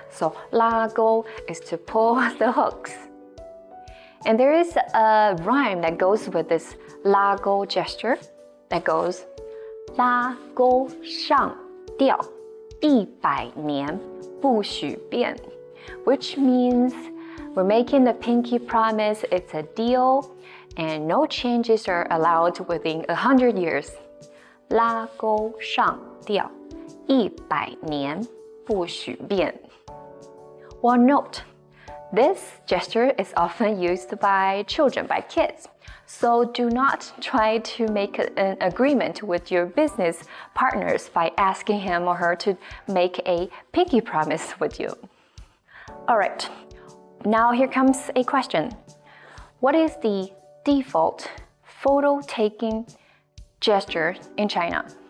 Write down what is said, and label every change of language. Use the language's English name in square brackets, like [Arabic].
[English] So 拉钩 is to pull the hooks. And there is a rhyme that goes with this 拉钩 gesture that goes [Chinese] 拉钩上吊100年不许变, [English] which means we're making the pinky promise, it's a deal, and no changes are allowed within 100 years. [Chinese] 拉钩上吊100年不许变. [English] Well, note, This gesture is often used by children, by kids. So do not try to make an agreement with your business partners by asking him or her to make a pinky promise with you. All right, now here comes a question. What is the default photo taking gesture in China?